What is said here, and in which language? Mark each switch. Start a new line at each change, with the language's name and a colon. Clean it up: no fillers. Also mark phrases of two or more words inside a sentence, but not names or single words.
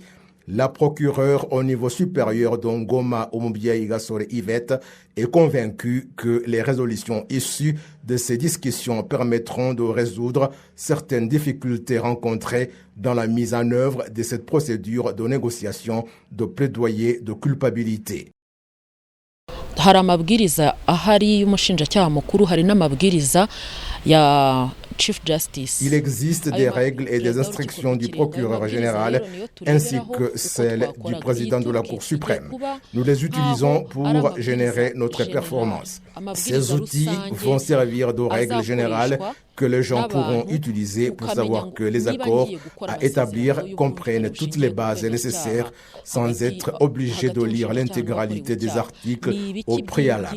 French: La procureure au niveau supérieur d'Ongoma, Omubiaï Gasore Yvette, est convaincue que les résolutions issues de ces discussions permettront de résoudre certaines difficultés rencontrées dans la mise en œuvre de cette procédure de négociation de plaidoyer de culpabilité.
Kinyarwanda: hari amabwiriza ahari y'umushinjacyaha mukuru hari n'amabwiriza ya
English: Chief Justice.
French: Il existe des règles et des instructions du procureur général ainsi que celles du président de la Cour suprême. Nous les utilisons pour générer notre performance. Ces outils vont servir de règles générales que les gens pourront utiliser pour savoir que les accords à établir comprennent toutes les bases nécessaires sans être obligés de lire l'intégralité des articles au préalable.